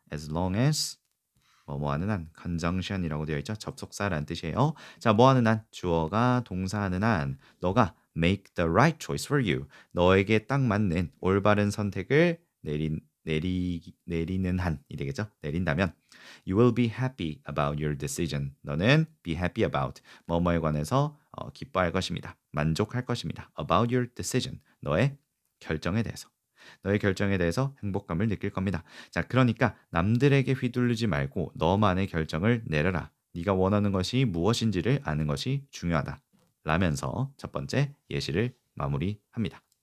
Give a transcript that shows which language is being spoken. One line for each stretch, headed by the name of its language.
Korean: as long as 뭐하는 한 conjunction이라고 되어 있죠. 접속사라는 뜻이에요. 자, 뭐하는 한 주어가 동사하는 한 너가
English: make the right choice for you.
Korean: 너에게 딱 맞는 올바른 선택을 내리는 한이 되겠죠. 내린다면
English: you will be happy about your decision.
Korean: 너는 be happy about 뭐뭐에 관해서 기뻐할 것입니다. 만족할 것입니다.
English: about your decision.
Korean: 너의 결정에 대해서. 너의 결정에 대해서 행복감을 느낄 겁니다. 자, 그러니까 남들에게 휘둘리지 말고 너만의 결정을 내려라. 네가 원하는 것이 무엇인지를 아는 것이 중요하다. 라면서 첫 번째 예시를 마무리합니다.